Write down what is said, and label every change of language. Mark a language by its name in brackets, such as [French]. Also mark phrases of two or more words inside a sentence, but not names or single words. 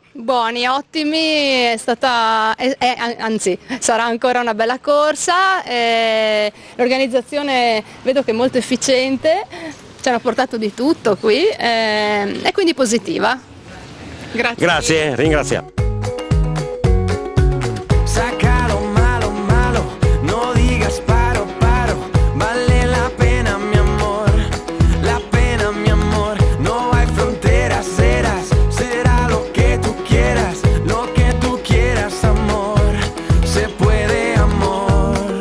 [Italian] Buoni, ottimi, anzi sarà ancora una bella corsa, l'organizzazione vedo che è molto efficiente, ci hanno portato di tutto qui e quindi positiva. Grazie, ringraziamo. [Spanish] Sácalo malo, malo, no digas paro, paro, vale la pena mi amor, la pena mi amor, no hay fronteras, será lo que tú quieras amor, se puede amor.